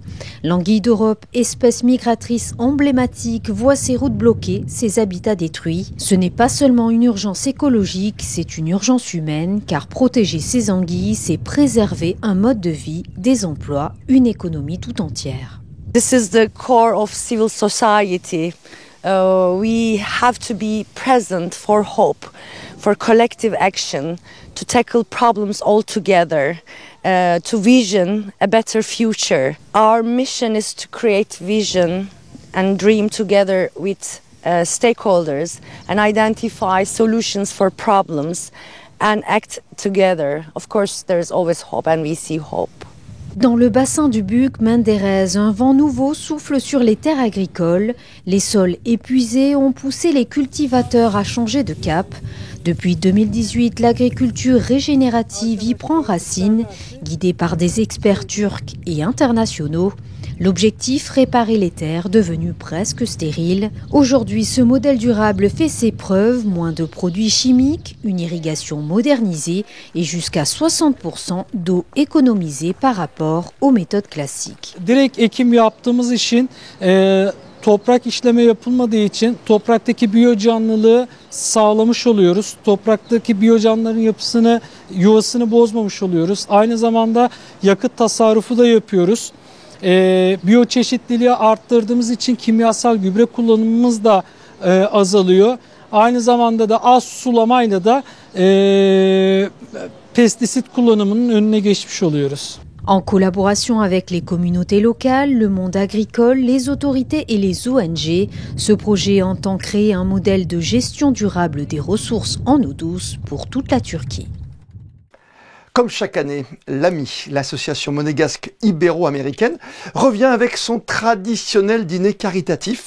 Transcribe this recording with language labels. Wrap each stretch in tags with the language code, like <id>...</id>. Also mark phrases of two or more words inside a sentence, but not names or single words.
<fr>L'anguille d'Europe, espèce migratrice emblématique, voit ses routes bloquées, ses habitats détruits. Ce n'est pas seulement une urgence écologique, c'est une urgence humaine, car protéger ces anguilles, c'est préserver un mode de vie, des emplois, une économie tout entière.</fr> <en>This is the core of civil society. We have to be present for hope, for collective action, to tackle problems all together, to vision a better future. Our mission is to create vision and dream together with stakeholders and identify solutions for problems and act together. Of course, there is always hope and we see hope.</en> <fr>Dans le bassin du Bouk Menderes, un vent nouveau souffle sur les terres agricoles. Les sols épuisés ont poussé les cultivateurs à changer de cap. Depuis 2018, l'agriculture régénérative y prend racine, guidée par des experts turcs et internationaux. L'objectif, réparer les terres devenues presque stériles. Aujourd'hui, ce modèle durable fait ses preuves, moins de produits chimiques, une irrigation modernisée et jusqu'à 60% d'eau économisée par rapport aux méthodes classiques.</fr> <tr>Direkt ekim yaptığımız için toprak işleme yapılmadığı için topraktaki biyocanlılığı sağlamış oluyoruz. Topraktaki biyocanlıların yuvasını bozmamış oluyoruz. Aynı zamanda yakıt tasarrufu da yapıyoruz. Biyoçeşitliliği arttırdığımız için kimyasal gübre kullanımımız da azalıyor. Aynı zamanda da az sulamayla da pestisit kullanımının önüne geçmiş oluyoruz.</tr> <fr>En collaboration avec les communautés locales, le monde agricole, les autorités et les ONG, ce projet entend créer un modèle de gestion durable des ressources en eau douce pour toute la Turquie. Comme chaque année, l'AMI, l'association monégasque ibéro-américaine, revient avec son traditionnel dîner caritatif.</fr>